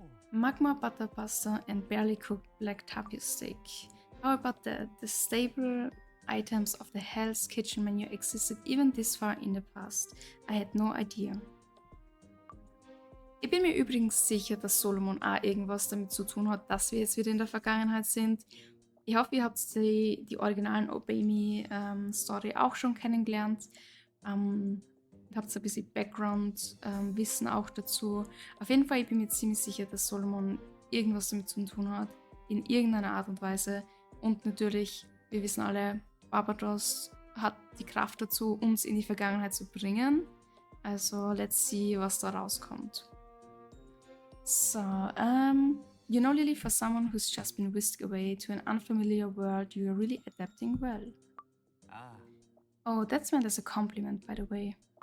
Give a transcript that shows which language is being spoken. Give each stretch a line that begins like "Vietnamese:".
English: Magma butter pasta and barely cooked black tapioca steak. How about that? The staple items of the Hell's Kitchen menu existed even this far in the past. I had no idea.
German: Ich bin mir übrigens sicher, dass Solomon auch irgendwas damit zu tun hat, dass wir jetzt wieder in der Vergangenheit sind. Ich hoffe, ihr habt die originalen Obey Me Story auch schon kennengelernt. Habt ein bisschen Background-Wissen auch dazu. Auf jeden Fall, ich bin mir ziemlich sicher, dass Solomon irgendwas damit zu tun hat, in irgendeiner Art und Weise. Und natürlich, wir wissen alle, Barbados hat die Kraft dazu, uns in die Vergangenheit zu bringen. Also,
English: let's see,
German: was da rauskommt.
English: So, you know, Lily, for someone who's just been whisked away to an unfamiliar world, you are really adapting well. Oh, that's meant as a compliment, by the way.